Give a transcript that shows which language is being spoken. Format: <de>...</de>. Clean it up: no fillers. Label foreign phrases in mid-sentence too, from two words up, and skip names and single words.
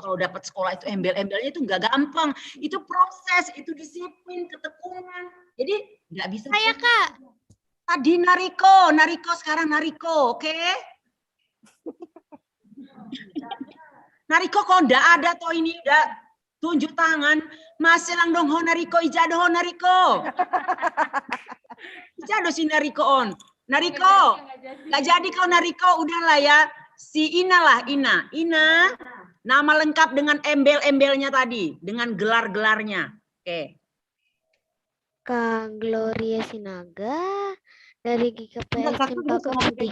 <id>Kalau dapat sekolah itu embel-embelnya itu nggak gampang. Itu proses, itu disiplin, ketekunan. Jadi nggak bisa. Saya Kak. Tadi Nariko sekarang Nariko, oke? Nariko kok nggak ada toh ini udah. Tunjuk tangan,</id> <bts>masih lang dong ho Nariko, ijado ho Nariko. Ijado si Nariko on.</bts> <id>Nariko, nggak jadi kalau Nariko, udahlah ya. Si Ina lah, Ina, nama lengkap dengan embel-embelnya tadi, dengan gelar-gelarnya. Oke. Kak Gloria Sinaga dari GKPS Cempaka Putih.</id>